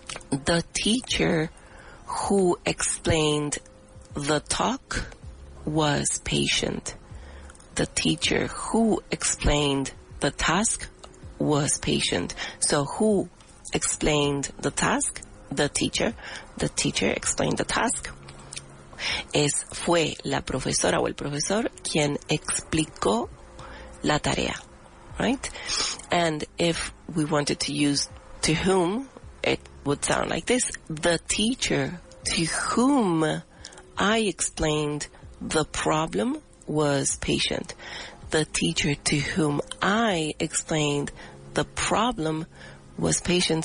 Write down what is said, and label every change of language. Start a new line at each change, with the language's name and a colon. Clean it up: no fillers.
English: The teacher who explained the talk was patient. The teacher who explained the task was patient. So who explained the task? The teacher. The teacher explained the task.
Spanish: Fue la profesora o el profesor quien explicó la tarea, right?
English: And if we wanted to use to whom, it would sound like this. The teacher to whom I explained the problem was patient. The teacher to whom I explained the problem was patient.